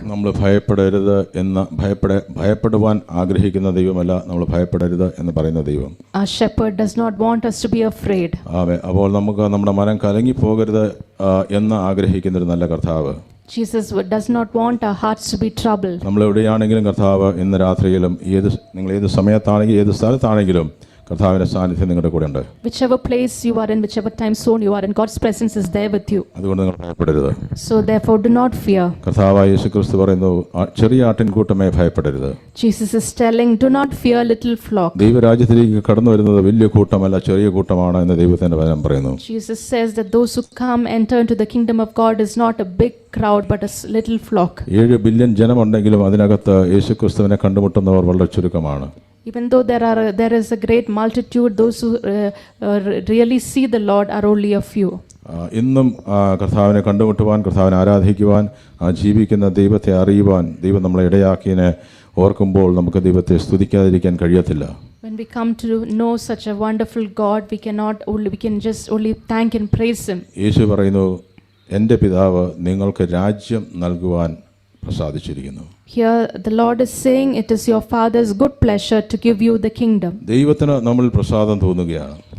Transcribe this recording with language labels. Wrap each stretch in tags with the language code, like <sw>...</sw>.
<ml>നമ്മൾ ഭയപ്പെടരുത് എന്ന് ഭയപ്പെടുവാൻ ആഗ്രഹിക്കുന്ന ദൈവമല്ല, നമ്മൾ ഭയപ്പെടരുത് എന്ന് പറയുന്ന ദൈവം.</ml> <en>Our shepherd does not want us to be afraid.</en> <ml>അപ്പോൾ നമുക്ക് നമ്മുടെ മനം കലങ്ങി പോകരുത് എന്ന് ആഗ്രഹിക്കുന്ന ഒരു നല്ല കർത്താവ്.</ml> <en>Jesus does not want our hearts to be troubled.</en> <ml>നമ്മൾ എവിടെയാണെങ്കിലും കർത്താവ് ഇന്ന് രാത്രിയിലും നിങ്ങൾ ഏത് സമയത്താണെങ്കിലും ഏത് സ്ഥലത്താണെങ്കിലും കർത്താവിന്റെ സാന്നിധ്യം നിങ്ങളുടെ കൂടെ ഉണ്ട്.</ml> <en>Whichever place you are in, whichever time zone you are in, God's presence is there with you.</en> <ml>അതുകൊണ്ട് നിങ്ങൾ ഭയപ്പെടരുത്.</ml> <en>So therefore do not fear.</en> <ml>കർത്താവായ യേശുക്രിസ്തു പറയുന്നു, ചെറിയ ആട്ടിൻകൂട്ടമേ ഭയപ്പെടരുത്.</ml> <en>Jesus is telling, do not fear, little flock.</en> <ml>ദൈവരാജ്യത്തിലേക്ക് കടന്നു വരുന്നത് വലിയ കൂട്ടമല്ല, ചെറിയ കൂട്ടമാണ് എന്ന് ദൈവത്തിന്റെ വചനം പറയുന്നു.</ml> <en>Jesus says that those who enter into the kingdom of God is not a big crowd but a little flock.</en> <ml>7 billion ജനമുണ്ടെങ്കിലും അതിനകത്ത് യേശുക്രിസ്തുവിനെ കണ്ടുമുട്ടുന്നവർ വളരെ ചുരുക്കമാണ്.</ml> <en>Even though there is a great multitude, those who really see the Lord are only a few.</en> <ml>ഇന്നും കർത്താവിനെ കണ്ടുമുട്ടുവാൻ, കർത്താവിനെ ആരാധിക്കുവാൻ, ജീവിക്കുന്ന ദൈവത്തെ അറിയുവാൻ ദൈവം നമ്മളെ ഇടയാക്കിയതിനെ ഓർക്കുമ്പോൾ നമുക്ക് ദൈവത്തെ സ്തുതിക്കാതിരിക്കാൻ കഴിയത്തില്ല.</ml> <en>When we come to know such a wonderful God, we can just only thank and praise Him.</en> <ml>യേശു പറയുന്നു, എൻ്റെ പിതാവ് നിങ്ങൾക്ക് രാജ്യം നൽകുവാൻ പ്രസാദിച്ചിരിക്കുന്നു.</ml> <en>Here the Lord is saying, it is your Father's good pleasure to give you the kingdom.</en> <ml>ദൈവത്തിന് നമ്മളിൽ പ്രസാദം തോന്നുകയാണ്.</ml>